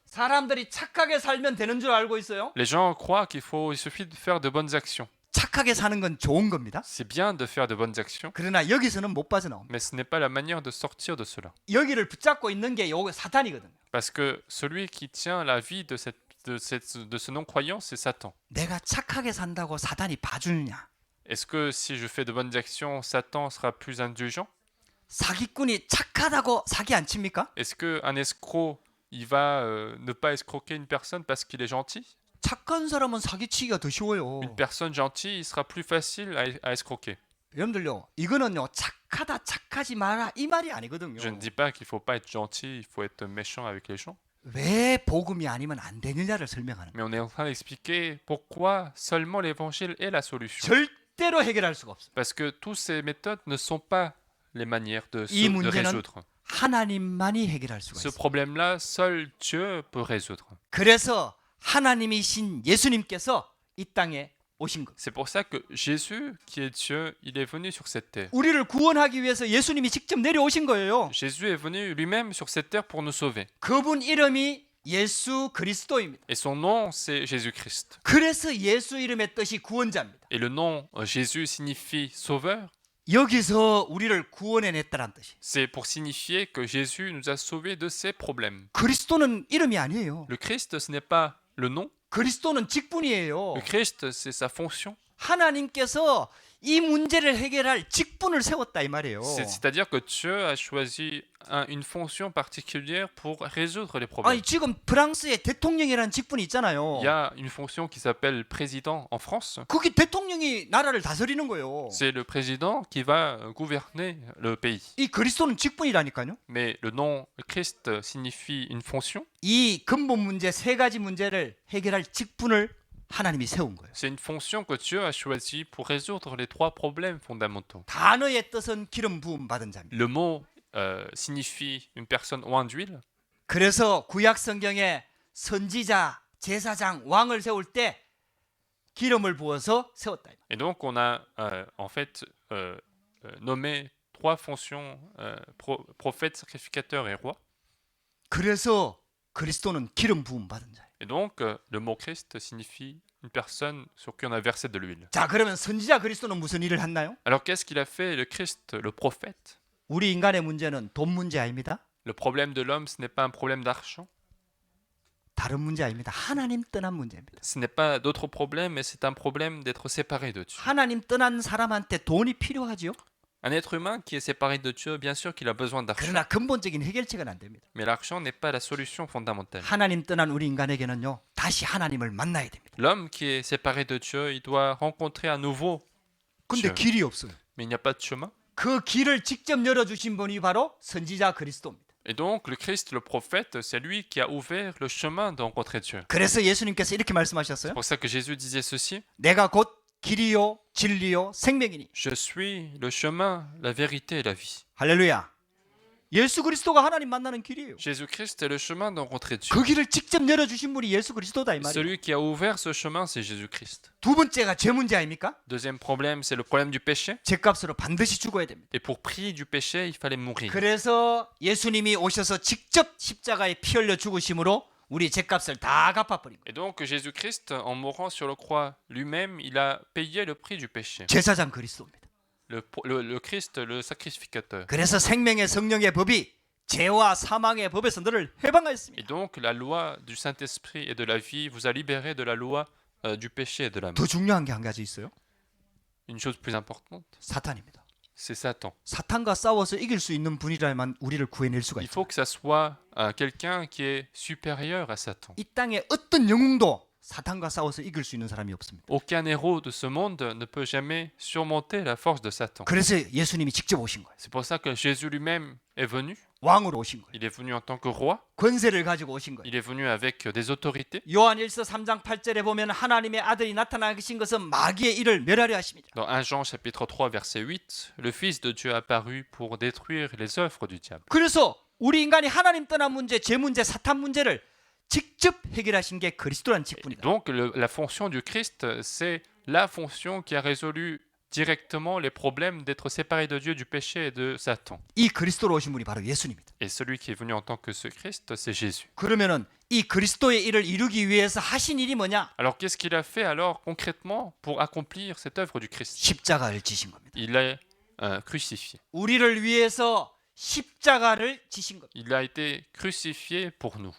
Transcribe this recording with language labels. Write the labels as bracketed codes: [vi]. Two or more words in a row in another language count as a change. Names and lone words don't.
[ko] 사람들이 착하게 살면 되는 줄 알고 있어요. [fr] Les gens croient il suffit de faire de bonnes actions. [ko] 착하게 사는 건 좋은 겁니다. [fr] C'est bien de faire de bonnes actions, [ko] 그러나 여기서는 못 빠져나옵니다. [fr] mais ce n'est pas la manière de sortir de cela. [ko] 여기를 붙잡고 있는 게 요 사탄이거든요. [fr] Parce que celui qui tient la vie de ce non-croyant, c'est Satan. [ko] 내가 착하게 산다고 사탄이 봐주느냐? [fr] Est-ce que si je fais de bonnes actions, Satan sera plus indulgent? [ko] 사기꾼이 착하다고 사기 안 칩니까? [fr] Est-ce qu'un escroc, il va ne pas escroquer une personne parce qu'il est gentil? [ko] 착한 사람은 사기치기가 더 쉬워요. [fr] Une personne gentille, il sera plus facile à escroquer. [ko] 여러분들요, 이거는요, 착하다 착하지 마라 이 말이 아니거든요. [fr] Je ne dis pas qu'il faut pas être gentil, il faut être méchant avec les gens. [ko] 왜 복음이 아니면 안 되느냐를 설명하는 거예요. [fr] Mais on est en train d'expliquer pourquoi seulement l'évangile est la solution. [ko] 절대로 해결할 수가 없어요. [fr] Parce que toutes ces méthodes ne sont pas les manières de [ko] 이 [fr] de [ko] 문제는 [fr] résoudre. [ko] 하나님만이 해결할 수가 [fr] Ce [ko] 있어요. [fr] problème-là, seul Dieu peut résoudre. [ko] 그래서 하나님이신 예수님께서 이 땅에 오신 것. [fr] C'est pour ça que Jésus, qui est Dieu, il est venu sur cette terre. [ko] 우리를 구원하기 위해서 예수님이 직접 내려오신 거예요. [fr] Jésus est venu lui-même sur cette terre pour nous sauver. [ko] 그분 이름이 예수 그리스도입니다. [fr] Et son nom, c'est Jésus-Christ. [ko] 그래서 예수 이름의 뜻이 구원자입니다. [fr] Et le nom Jésus signifie sauveur. [ko] 여기서 우리를 구원해냈다는 뜻이. [fr] C'est pour signifier que Jésus nous a sauvés de ces problèmes. [ko] 그리스도는 이름이 아니에요. [fr] Le Christ, ce n'est pas le nom. [ko] 그리스도는 직분이에요. [fr] Le Christ, c'est sa fonction. [ko] 하나님께서 이 문제를 해결할 직분을 세웠다 이 말이에요. [fr] C'est-à-dire que Dieu a choisi une fonction particulière pour résoudre les [ko] 아니 [fr] problèmes. [ko] 지금 프랑스에 대통령이라는 직분이 있잖아요. [fr] Il y a une fonction qui s'appelle président en France. [ko] 그게 대통령이 나라를 다스리는 거예요. [fr] C'est le président qui va gouverner le pays. [ko] 이 그리스도는 직분이라니까요. [fr] Mais le nom Christ signifie une fonction. [ko] 이 근본 문제 세 가지 문제를 해결할 직분을 하나님이 세운 거예요. [fr] C'est une fonction que Dieu a choisie pour résoudre les trois problèmes fondamentaux. [ko] 단어의 뜻은 기름 부음 받은 자입니다. [fr] Le mot signifie une personne oint d'huile. [ko] 그래서 구약 성경에 선지자, 제사장, 왕을 세울 때 기름을 부어서 세웠다. [fr] Et donc on a en fait nommé trois fonctions prophète, sacrificateur et roi. [ko] 그래서 그리스도는 기름 부음 받은 자예요. [fr] Et donc le mot Christ signifie une personne sur qui on a versé de l'huile. [ko] 자, 그러면 선지자 그리스도는 무슨 일을 했나요? [fr] Alors qu'est-ce qu'il a fait le Christ, le prophète? [ko] 우리 인간의 문제는 돈 문제 아닙니다. [fr] Le problème de l'homme, ce n'est pas un problème d'argent. [ko] 다른 문제 아닙니다. 하나님 떠난 문제입니다. [fr] Ce n'est pas d'autres problèmes, mais c'est un problème d'être séparé de Dieu. [ko] 하나님 떠난 사람한테 돈이 필요하지요. [fr] Un être humain qui est séparé de Dieu, bien sûr qu'il a besoin d'argent. [ko] 그러나 근본적인 해결책은 안 됩니다. [fr] Mais l'argent n'est pas la solution fondamentale. [ko] 하나님 떠난 우리 인간에게는요, 다시 하나님을 만나야 됩니다. [fr] L'homme qui est séparé de Dieu, il doit rencontrer à nouveau [ko] 근데 [fr] Dieu. [ko] 길이 없어요. [fr] Mais il n'y a pas de chemin. [ko] 그 길을 직접 열어주신 분이 바로 선지자 그리스도입니다. [fr] Et donc le Christ, le prophète, c'est lui qui a ouvert le chemin de rencontrer Dieu. [ko] 그래서 예수님께서 이렇게 [fr] C'est [ko] 말씀하셨어요. [fr] pour ça que Jésus disait ceci. [ko] 내가 곧 길이요 진리요 생명이니. [fr] Je suis le chemin, la vérité et la vie. [ko] 할렐루야. 예수 그리스도가 하나님 만나는 길이에요. [fr] Jésus-Christ est le chemin de rencontrer Dieu. [ko] 그 길을 직접 열어주신 분이 예수 그리스도다 이 말이에요. [fr] Celui qui a ouvert ce chemin, c'est Jésus-Christ. [ko] 두 번째가 죄 문제 아닙니까? [fr] Deuxième problème, c'est le problème du péché. [ko] 죄값으로 반드시 죽어야 됩니다. [fr] Et pour prix du péché, il fallait mourir. [ko] 그래서 예수님이 오셔서 직접 십자가에 피 흘려 죽으심으로 우리 죄값을 다 갚아버린 거예요. [fr] Et donc Jésus-Christ, en mourant sur la croix lui-même, il a payé le prix du péché. [ko] 제사장 그리스도입니다. [fr] Le Christ, le sacrificateur. [ko] 그래서 생명의 성령의 법이 죄와 사망의 법에서 너를 해방하였습니다. [fr] Et donc la loi du Saint-Esprit et de la vie vous a libéré de la loi du péché et de la mort. [ko] 더 중요한 게 한 가지 있어요. [fr] Une chose plus importante, [ko] 사탄입니다. [fr] c'est Satan. [ko] 사탄과 싸워서 이길 수 있는 분이라면 우리를 구해낼 수가 [fr] Il [ko] 있어요. [fr] faut que ça soit quelqu'un qui est supérieur à Satan. [ko] 이 땅에 어떤 영웅도 사탄과 싸워서 이길 수 있는 사람이 없습니다. [fr] Aucun héros de ce monde ne peut jamais surmonter la force de Satan. [ko] 그래서 예수님이 직접 오신 거예요. [fr] C'est pour ça que Jésus lui-même est venu. [ko] 왕으로 오신 거예요. [fr] Il est venu en tant que roi. [ko] 권세를 가지고 오신 거예요. [fr] Il est venu avec des autorités. [ko] 요한일서 3장 8절에 보면 하나님의 아들이 나타나신 것은 마귀의 일을 멸하려 하십니다. [fr] Dans 1 Jean chapitre 3 verset 8, le Fils de Dieu est apparu pour détruire les œuvres du diable. [ko] 그래서 우리 인간이 하나님 떠난 문제, 죄 문제, 사탄 문제를 직접 해결하신 게 그리스도란 [fr] Et [ko] 직분이다. [fr] donc la fonction du Christ, c'est la fonction qui a résolu directement les problèmes d'être séparé de Dieu, du péché et de Satan. [ko] 이 그리스도로 오신 분이 바로 예수님입니다. [fr] Et celui qui est venu en tant que ce Christ, c'est Jésus. [ko] 그러면은 이 그리스도의 일을 이루기 위해서 하신 일이 뭐냐? [fr] Alors qu'est-ce qu'il a fait alors concrètement pour accomplir cette œuvre du Christ? [ko] 십자가를 지신 겁니다. [fr] Il est crucifié. [ko] 우리를 위해서 십자가를 지신 겁니다. [fr] Il a été crucifié pour nous.